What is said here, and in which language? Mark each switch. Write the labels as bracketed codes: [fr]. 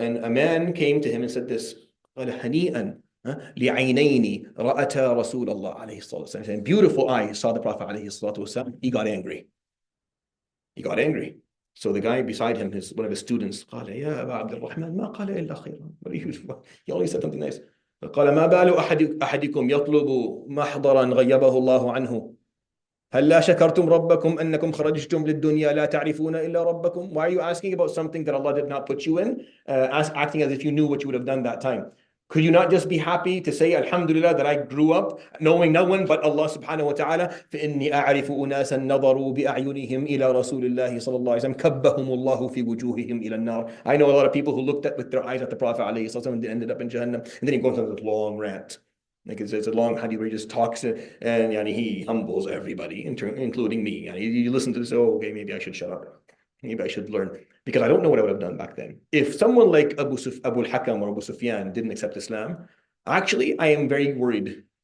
[en] And a man came to him and said this, [ar] قال هنيئا لعينين رأتا رسول الله عليه الصلاة والسلام. [en] And beautiful eyes saw the Prophet عليه الصلاة والسلام. He got angry. So the guy beside him, one of his students, [ar] قال يا أبا عبد الرحمن ما قال إلا خيرا. [en] He only said something nice. [ar] قال ما بال أحدكم يطلب محضرا غيبه الله عنه هل لا شكرتم ربكم أنكم خرجتم للدنيا لا تعرفون إلا ربكم. [en] Why are you asking about something that Allah did not put you in, acting as if you knew what you would have done that time? Could you not just be happy to say Alhamdulillah that I grew up knowing no one but Allah subhanahu wa ta'ala. [ar] فإني أعرف أناسا نظروا بأعينهم إلى رسول الله صلى الله عليه وسلم كبهم الله في وجوههم إلى النار. [en] I know a lot of people who looked at with their eyes at the Prophet عليه الصلاة والسلام and they ended up in Jahannam. And then he goes on this long rant. Like it's a long hadith where he just talks and he humbles everybody, including me. And you listen to this, oh, okay, maybe I should shut up. Maybe I should learn. Because I don't know what I would have done back then. If someone like Abu al-Hakam or Abu Sufyan didn't accept Islam, actually, I am very worried.